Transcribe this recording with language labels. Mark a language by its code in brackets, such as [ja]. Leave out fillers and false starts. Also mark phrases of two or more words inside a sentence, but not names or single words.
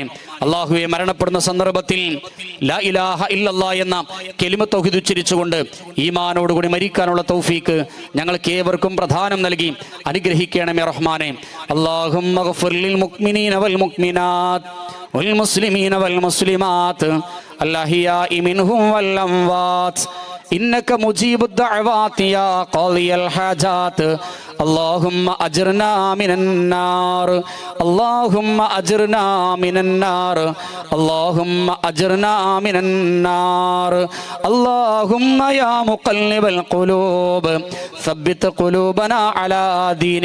[ml] അള്ളാഹുവെ, മരണപ്പെടുന്ന സന്ദർഭത്തിൽ [ar] لا إله إلا الله [ml] എന്ന കലിമ തൗഹീദ് ഉച്ചരിച്ചുകൊണ്ട് ഈമാനോടുകൂടി മരിക്കാനുള്ള തൗഫീക്ക് ഞങ്ങൾക്ക് ഏവർക്കും പ്രധാനം നൽകി അനുഗ്രഹിക്കണമേ റഹ്മാനെ. [ar] اللهم اغفر للمؤمنين والمؤمنات والمسلمين والمسلمات الأحياء منهم والأموات إنك مجيب الدعوات يا قاضي الحاجات. اللهم أجرنا من النار، اللهم أجرنا من النار، اللهم أجرنا من النار. اللهم يا مقلب القلوب ثبت قلوبنا على دينك.